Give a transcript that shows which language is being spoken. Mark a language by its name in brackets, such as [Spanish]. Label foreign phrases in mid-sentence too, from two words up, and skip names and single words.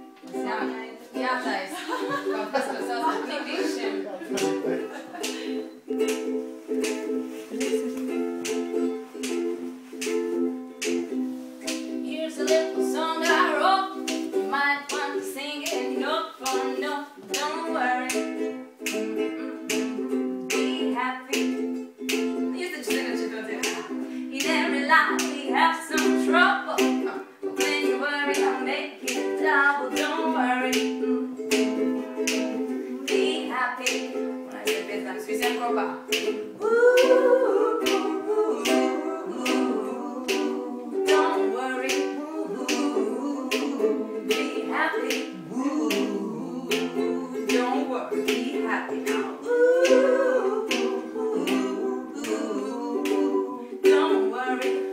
[Latvian] Jātaisa kaut kas, ko sauc par knitīšiem. [English] Here's a little song I wrote. You might want to sing it note for note. Don't worry. Be happy. Used to sing it to in every life we have some trouble. But when you worry, I'll make it double. Don't worry. Be happy. [Latvian] Un aiziet pie tās visiem kopā. [English] Don't worry. Be happy. Don't worry. Be happy now. Don't worry.